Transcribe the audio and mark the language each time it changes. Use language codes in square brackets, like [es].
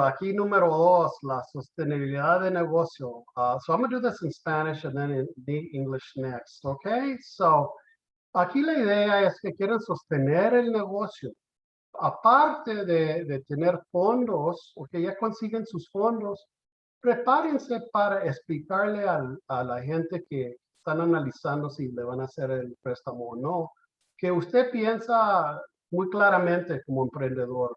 [es] Aquí número 2, la sostenibilidad de negocio. [en] So I'm going to do this in Spanish and then in English next, okay? [es] So aquí la idea es que quieren sostener el negocio. Aparte de tener fondos, o que ya consiguen sus fondos, prepárense para explicarle a la gente que están analizando si le van a hacer el préstamo o no, que usted piensa muy claramente como emprendedor.